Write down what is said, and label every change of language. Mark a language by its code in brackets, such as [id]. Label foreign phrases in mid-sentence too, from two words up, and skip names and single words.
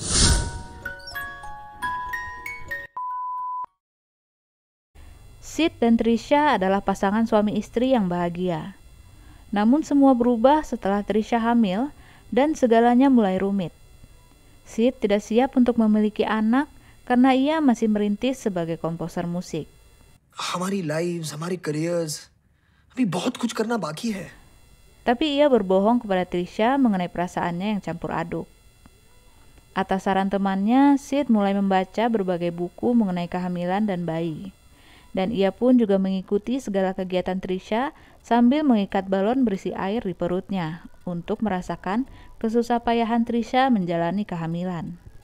[id] Sid dan Trisha adalah pasangan suami istri yang bahagia. Namun semua berubah setelah Trisha hamil dan segalanya mulai rumit. Sid tidak siap untuk memiliki anak karena ia masih merintis sebagai komposer musik. [hi] हमारी lives, हमारे careers, अभी बहुत कुछ करना बाकी है. [id] Tapi ia berbohong kepada Trisha mengenai perasaannya yang campur aduk. Atas saran temannya, Sid mulai membaca berbagai buku mengenai kehamilan dan bayi. Dan ia pun juga mengikuti segala kegiatan Trisha sambil mengikat balon berisi air di perutnya untuk merasakan kesusahpayahan Trisha menjalani kehamilan.